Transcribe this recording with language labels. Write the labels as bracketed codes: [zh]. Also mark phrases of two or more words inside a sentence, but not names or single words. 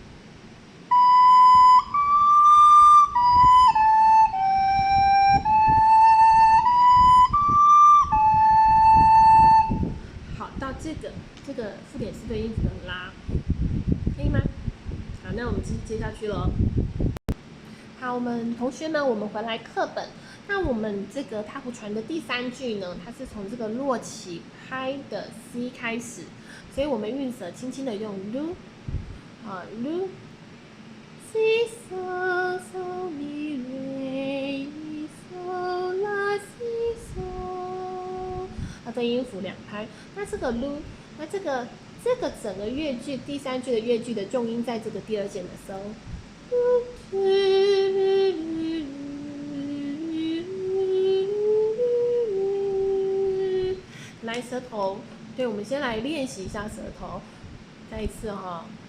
[zh] 好，到这个附点4分音符的拉，可以吗？好，那我们接下去咯。好，同学们，我们回来课本。那我们这个太湖传的第3句呢，它是从这个落起拍的 C 开始，所以我们韵舌轻轻的用 lu， lu si so so mi re mi so la si so，它分音符2拍。那这个 lu， 那这个整个乐句第3句的乐句的重音在这个第2键的 so。来舌头，对，我们先来练习一下舌头，再一次哈。